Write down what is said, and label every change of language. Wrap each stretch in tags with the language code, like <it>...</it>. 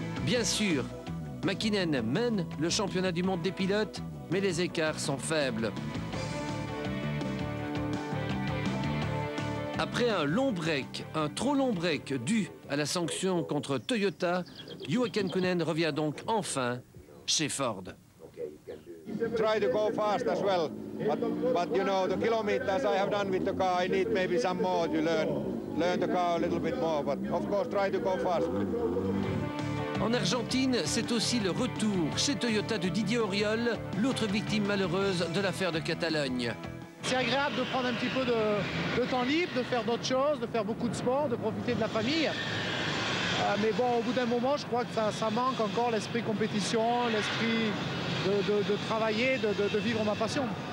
<fr>Bien sûr, Mäkinen mène le championnat du monde des pilotes, mais les écarts sont faibles. Après un long break, un trop long break dû à la sanction contre Toyota, Juha Kankkunen revient donc enfin chez Ford.</fr> <en>Try to go fast as well, but you know the kilometers I have done with the car, I need maybe some more to learn the car a little bit more, but of course try to go fast.</en> <fr>En Argentine, c'est aussi le retour chez Toyota de Didier Auriol, l'autre victime malheureuse de l'affaire de Catalogne. C'est agréable de prendre un petit peu de temps libre, de faire d'autres choses, de faire beaucoup de sport, de profiter de la famille. Mais bon, au bout d'un moment, je crois que ça manque encore l'esprit compétition, l'esprit de travailler, de vivre ma passion.</fr>